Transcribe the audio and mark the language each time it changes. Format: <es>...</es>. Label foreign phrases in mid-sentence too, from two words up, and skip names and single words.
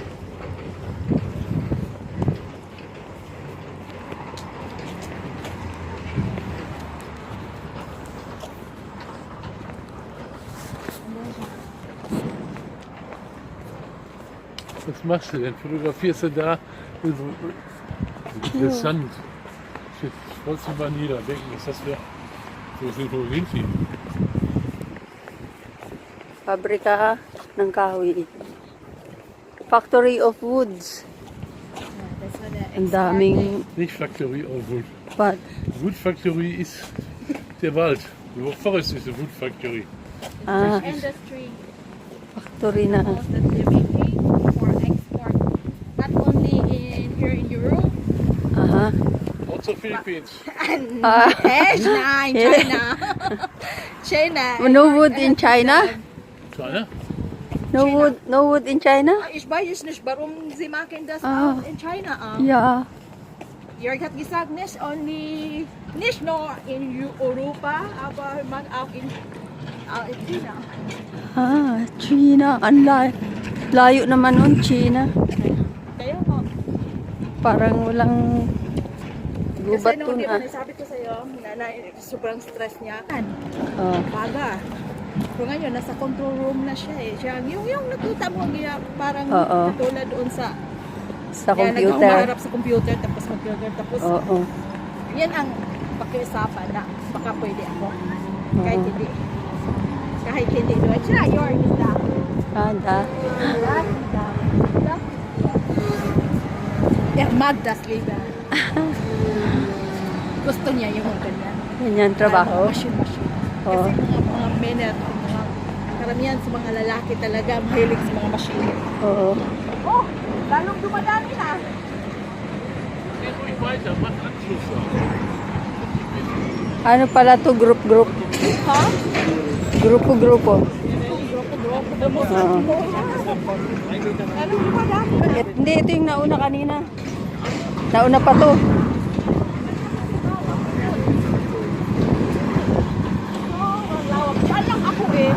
<de>Was machst du denn? Fotografierst du da interessant? Jetzt wolltest du mal niederdenken, dass wir wo sind sie?</de> <tl>Pabrika ng kahoy.</tl> <en>Factory of Woods.</en> <tl>Ang daming</tl> <de>Nicht</de> <en>Factory of Wood.</en> <tl>pat.</tl> <en>Wood Factory</en> <de>ist der Wald.</de> <en>The forest is a wood factory. Industry.</en> <tl>Factory na.</tl> <en>That they're making for export. Not only here in Europe. Aha. Also Philippines. China, in China. China. No wood in China? China? No wood in China?</en> <de>Ich weiß nicht, warum sie machen das Ah. auch in China. Ja. Jörg hat gesagt, nicht nur in Europa, aber man auch in China. Ah, China.</de> <tl>Ang layo naman nun, China. Kaya mo. Parang walang Kasi gubat nung dun di ba, sabi ko sa'yo, sobrang stress niya. Oh. Baga. So ngayon, nasa control room na siya eh. Siya, yung nakita mo, parang Oo. katulad doon sa Computer. nagkaharap sa computer, tapos Oo. yan ang pakiusapan na baka pwede ako. Kahit hindi doon siya,</tl> <en>you're in the Magda's Liga.</en> <tl>Gusto niya yung ganyan. Ganyan trabaho. Machine. Oo. Kasi mga men at mga karamihan sa mga lalaki talaga mahilig sa mga machine. Oo. Oh, lalong dumadami na.</tl> <de>Geh ruhig weiter, mach Anschluss.</de> <tl>Ano pala to? Group? Ha? Grupo. Grupo. Oo. Lalong dumadami. Hindi, ito yung nauna kanina. Nauna pa to. Diyan lang ako eh.</tl>